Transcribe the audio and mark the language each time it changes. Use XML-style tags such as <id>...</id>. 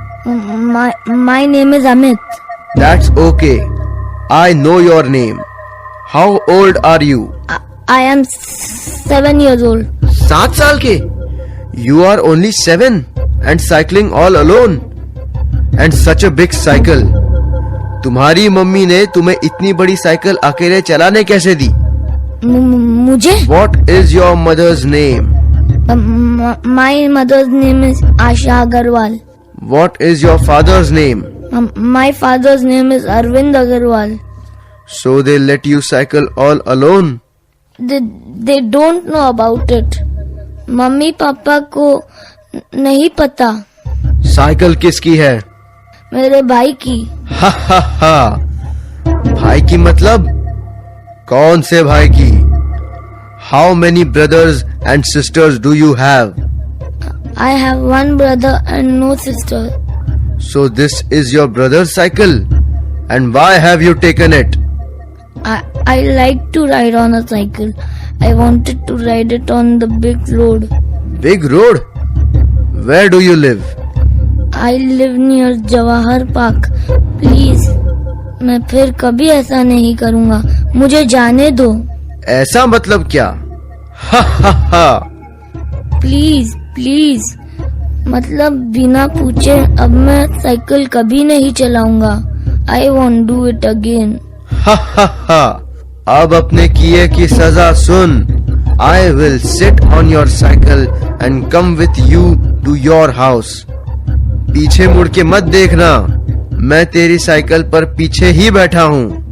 <en>My name is Amit. That's okay. I know your name. How old are you? I am 7 years old.</en> <hi>7 साल के?</hi> <en>You are only 7 and cycling all alone. And such a big cycle.</en> <hi>तुम्हारी mummy ने तुम्हें इतनी बड़ी cycle अकेले चलाने कैसे दी? मुझे?</hi> <en>What is your mother's name? My mother's name is Asha Agarwal. What is your father's name? My father's name is Arvind Agarwal. So they let you cycle all alone? They don't know about it.</en> <hi>Mummy papa को नहीं पता। Cycle किसकी है? मेरे भाई की। हा भाई की मतलब? कौन से भाई की?</hi> <en>How many brothers and sisters do you have? I have one brother and no sister. So this is your brother's cycle? And why have you taken it? I like to ride on a cycle. I wanted to ride it on the big road. Big road? Where do you live? I live near Jawahar Park. Please,</en> <hi>मैं फिर कभी ऐसा नहीं करूँगा, मुझे जाने दो। ऐसा मतलब क्या? हा प्लीज, मतलब बिना पूछे अब मैं साइकिल कभी नहीं चलाऊंगा।</hi> <en>I won't do it again.</en> <hi>हा अब अपने किए की सजा सुन।</hi> <en>I will sit on your cycle and come with you to your house.</en> <hi>पीछे मुड़ के मत देखना, मैं तेरी साइकिल पर पीछे ही बैठा हूँ।</hi>